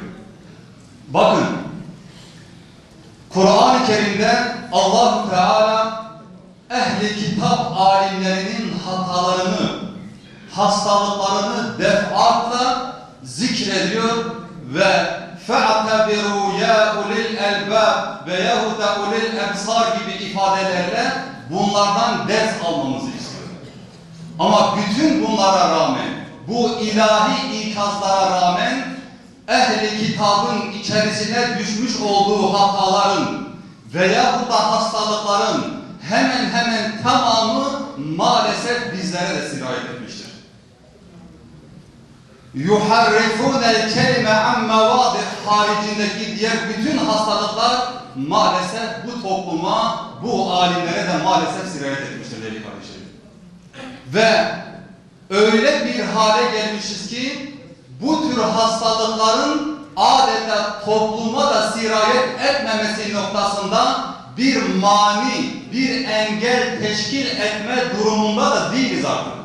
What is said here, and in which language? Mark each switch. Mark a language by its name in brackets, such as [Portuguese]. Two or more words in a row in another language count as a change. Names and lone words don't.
[Turkish] Bakın, Kur'an-ı Kerim'de Allah-u Teala ehli kitap alimlerinin hatalarını, hastalıklarını defaatla zikrediyor ve [Arabic] فَاَعْتَبِرُوا يَا اُلِي الْاَلْبَابِ [Turkish] veyahut da [Arabic] أولي الأبصار [Turkish] gibi ifadelerle bunlardan ders almamızı istiyor. Ama bütün bunlara rağmen, bu ilahi ikazlara rağmen ehli kitabın içerisine düşmüş olduğu hataların veyahut da hastalıkların hemen tamamı maalesef bizlere de sirayet etmiştir. [Arabic] يُحَرِّفُونَ الْكَلِمَ عَنْ مَوَاضِعِ [Turkish] haricindeki diğer bütün hastalıklar maalesef bu topluma, bu alimlere de maalesef sirayet etmiştir değerli kardeşlerim. Ve öyle bir hale gelmişiz ki bu tür hastalıkların adeta topluma da sirayet etmemesi noktasında bir mani, bir engel teşkil etme durumunda da değiliz artık.